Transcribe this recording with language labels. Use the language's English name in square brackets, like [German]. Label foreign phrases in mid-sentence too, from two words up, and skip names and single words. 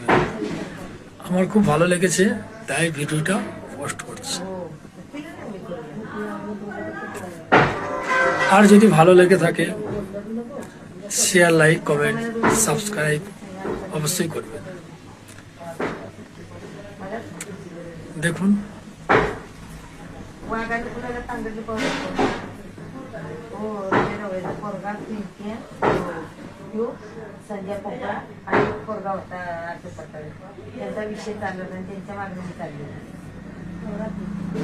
[Bangla] আমার খুব ভালো লেগেছে, তাই ভিডিওটা পোস্ট করছি। আর যদি ভালো লেগে থাকে শেয়ার, লাইক, কমেন্ট, সাবস্ক্রাইব অবশ্যই করবেন। দেখুন, [Marathi] संजय पोपळा आणि एक पोरगा होता त्यांचा विषय चालला आणि त्यांच्या मागणी चालली.